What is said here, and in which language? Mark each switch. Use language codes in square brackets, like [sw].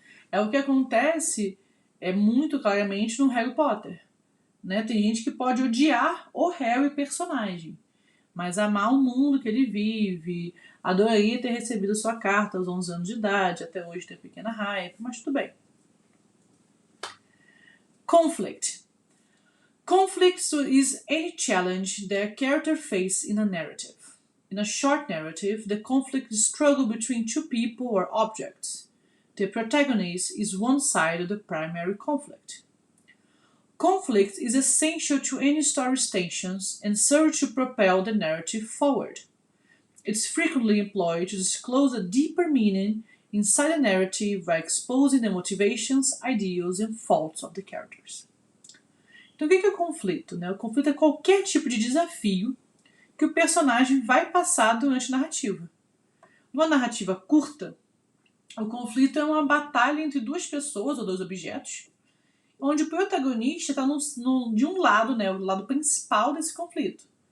[pt] É o que acontece muito claramente no Harry Potter. Né? Tem gente que pode odiar o Harry personagem, mas amar o mundo que ele vive, adoraria ter recebido sua carta aos 11 anos de idade, até hoje ter pequena raiva, mas tudo bem. [en] Conflict. Conflict is any challenge that a character faces in a narrative. In a short narrative, the conflict is struggle between two people or objects. The protagonist is one side of the primary conflict. Conflict is essential to any story's tensions and serves to propel the narrative forward. It's frequently employed to disclose a deeper meaning inside a narrative by exposing the motivations, ideals and faults of the characters. [pt] Então, o que é o conflito? Né? O conflito é qualquer tipo de desafio que o personagem vai passar durante a narrativa. Numa narrativa curta, o conflito é uma batalha entre duas pessoas ou dois objetos, onde o protagonista está de um lado, né, o lado principal desse conflito.